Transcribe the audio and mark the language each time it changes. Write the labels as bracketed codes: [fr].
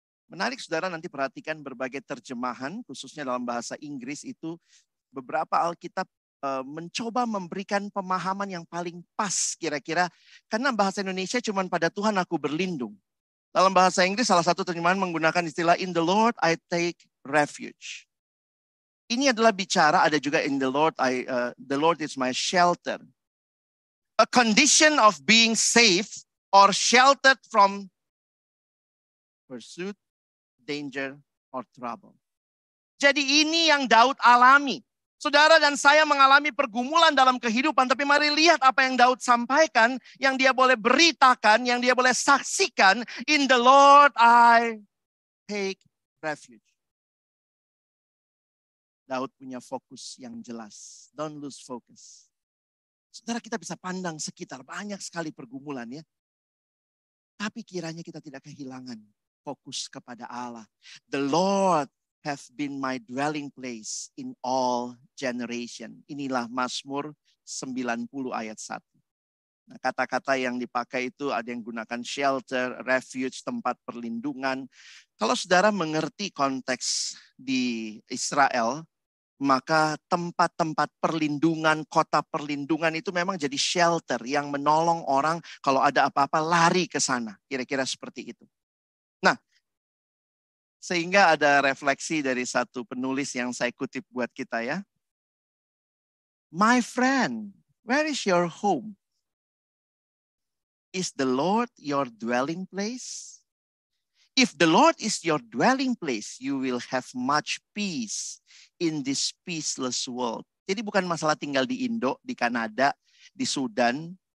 [id] Menarik saudara, nanti perhatikan berbagai terjemahan, khususnya dalam bahasa Inggris itu, beberapa Alkitab mencoba memberikan pemahaman yang paling pas kira-kira. Karena bahasa Indonesia cuma pada Tuhan aku berlindung. Dalam bahasa Inggris salah satu terjemahan menggunakan istilah [en] in the Lord I take refuge. [id] Ini adalah bicara, ada juga [en] in the Lord is my shelter. A condition of being safe or sheltered from pursuit, danger, or trouble. [id] Jadi ini yang Daud alami. Saudara dan saya mengalami pergumulan dalam kehidupan, tapi mari lihat apa yang Daud sampaikan, yang dia boleh beritakan, yang dia boleh saksikan. [en] In the Lord I take refuge. [id] Daud punya fokus yang jelas. [en] Don't lose focus. [id] Saudara, kita bisa pandang sekitar, banyak sekali pergumulan ya. Tapi kiranya kita tidak kehilangan fokus kepada Allah. [en] The Lord have been my dwelling place in all generation. [id] Inilah Mazmur 90 ayat 1. Nah, kata-kata yang dipakai itu ada yang gunakan shelter, refuge, tempat perlindungan. Kalau saudara mengerti konteks di Israel, maka tempat-tempat perlindungan, kota perlindungan itu memang jadi shelter yang menolong orang kalau ada apa-apa lari ke sana. Kira-kira seperti itu. Nah, sehingga ada refleksi dari satu penulis yang saya kutip buat kita ya. [en] My friend, where is your home? Is the Lord your dwelling place? If the Lord is your dwelling place, you will have much peace in this peaceless world. [id] Jadi bukan masalah tinggal di Indo, di Kanada, di Sudan.